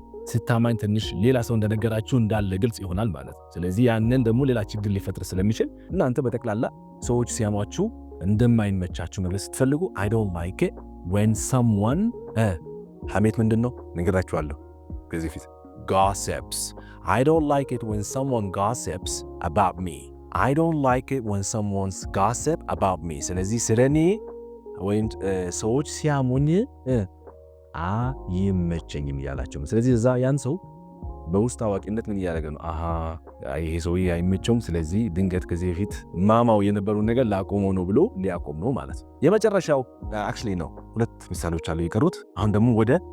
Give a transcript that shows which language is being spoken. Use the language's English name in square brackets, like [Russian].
[Amharic] ስታማኝ ትንሽ ሌላ ሰው እንደነገራችሁ እንዳለ ግልጽ ይሆናል ማለት ነው። ስለዚህ ያንን ደግሞ ሌላ ችግር ሊፈጥር ስለሚችል እናንተ በጠቅላላ ሰዎች ሲያሟችሁ እንደማይመቻችሁ መግለጽ ስትፈልጉ [English] I don't like it when someone [Amharic] ሐሜት ምንድን ነው ነገራችኋለሁ ከዚህ ፊት [English] gossips. I don't like it when someone gossips about me. I don't like it when someone's gossip about me. [Amharic] ስለዚህ ስለኔ ወይም ሰዎች ሲያሙኝ አይመቸኝም እያላቸው። ስለዚህ እዛ ያን ሰው በውስጥ አዋቂነት ምን እያደረገ ነው? ይሄ ሰውዬ አይመቸውም፣ ስለዚህ ድንገት ከዚህ በፊት ማማው የነበሩ ነገር ላቆመው ነው ብሎ ሊያቆም ነው ማለት ነው። የመጨረሻው አክቹሊ ነው። ሁለት ምሳሌዎች አሉ የቀሩት። አሁን ደግሞ ወደ